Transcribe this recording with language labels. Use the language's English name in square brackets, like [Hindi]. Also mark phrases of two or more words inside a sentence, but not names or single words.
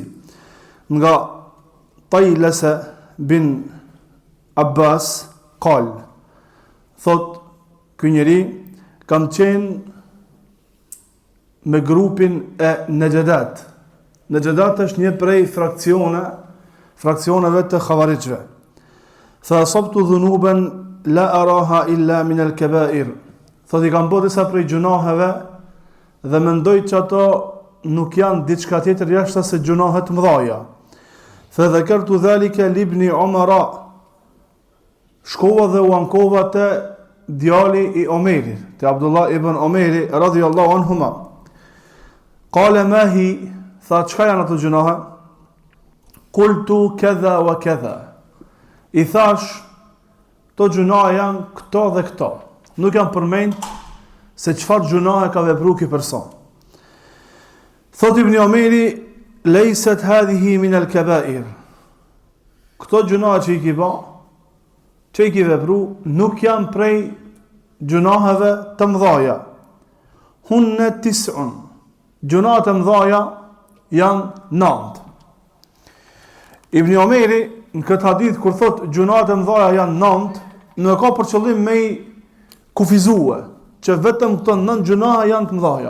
[Albanian] Nga Tajlese bin Abbas qal, thot ky njeri kam qenë me grupin e Nejedat. Nejedat është një prej fraksioneve të Khawarijve. [Arabic] Tha أصبت ذنوبا لا أراها إلا من الكبائر. [Albanian] Thot I kam bërë disa prej gjunaheve dhe mendoj që ato nuk janë diçka tjetër jashtë se gjunahe të mëdha. [Arabic] فذكرت ذلك لابن عمر. [Albanian] Shkova dhe u ankova te djali I Omerit, te Abdullah ibn Omeri radhiyallahu anhuma. [Arabic] قال ما هي, [Albanian] tha çka janë ato gjunahe? [Arabic] قلت كذا وكذا. [Albanian] I thash, to gjunahe janë këto dhe këto. Nuk janë përmend se çfarë gjunahe ka vepruar ky person. Thot Ibn Omeri, [Arabic] ليست هذه من الكبائر. [Albanian] Këto gjunahe që I ki bë, që I ki vepruar, nuk janë prej gjunaheve të mëdha. [Arabic] هن تسع. [Albanian] Gjunahet e mëdha janë 9. Ibn Omeri në këtë hadith kur thot gjunahet e mëdha janë 9, nuk ka për qëllim me I kufizue që vetëm këto 9 gjunahe janë të mëdha.